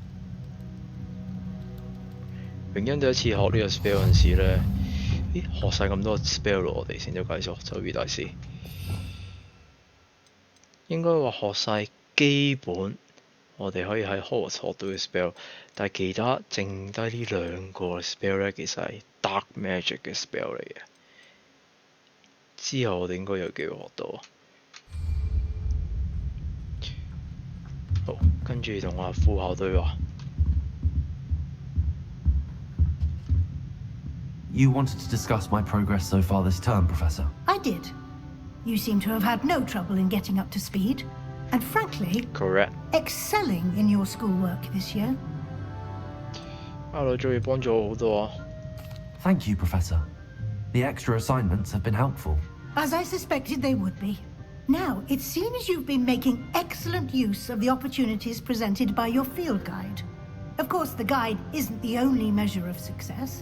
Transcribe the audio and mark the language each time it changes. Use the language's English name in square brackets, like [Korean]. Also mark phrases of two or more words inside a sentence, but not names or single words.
[Cantonese] 榮恩第一次學呢個 spell 嗰陣時咧，學晒咁多 spell 咯，我哋先咗計數，周瑜大師應該話學晒基本，我哋可以喺 Hogwarts 學到嘅 spell， 但係其他剩低呢兩個 spell 咧，其實係 [English] dark magic [Cantonese] 嘅 spell 嚟嘅。之後我哋應該有機會學到。好，跟住同阿副校對話。 [English] You wanted to discuss my progress so far this term, Professor? I did. You seem to have had no trouble in getting up to speed, and frankly, Correct. excelling in your schoolwork this year. [Cantonese] 阿老作業幫咗我好多啊。 [English] Thank you, Professor. The extra assignments have been helpful. As I suspected they would be. Now, it seems you've been making excellent use of the opportunities presented by your field guide. Of course, the guide isn't the only measure of success.